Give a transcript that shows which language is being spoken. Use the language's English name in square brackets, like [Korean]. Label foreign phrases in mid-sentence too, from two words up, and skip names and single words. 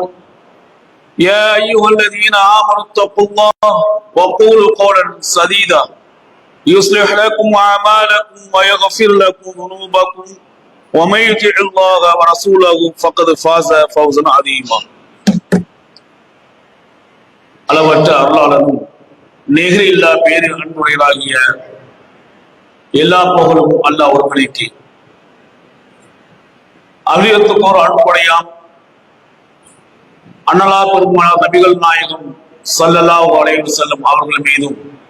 [Arabic] يا ايها الذين امنوا اتقوا الله وقولوا قولا سديدا يصلح لكم أعمالكم ويغفر لكم ذنوبكم ومن يطع الله ورسوله فقد فاز فوزا عظيما. [Tamil] அளவற்ற அருளாளனும் நிகரில்லா பேரின் அன்புடையராகிய எல்லா புகழும் அல்லாஹ் ஒருவனுக்கு. அகிலத்துக்கோர் அன்புடையாம் அண்ணலா பெருமானார் நபிகள் நாயகம் [Arabic] صلى الله عليه وسلم [Tamil] அவர்கள் மீதும்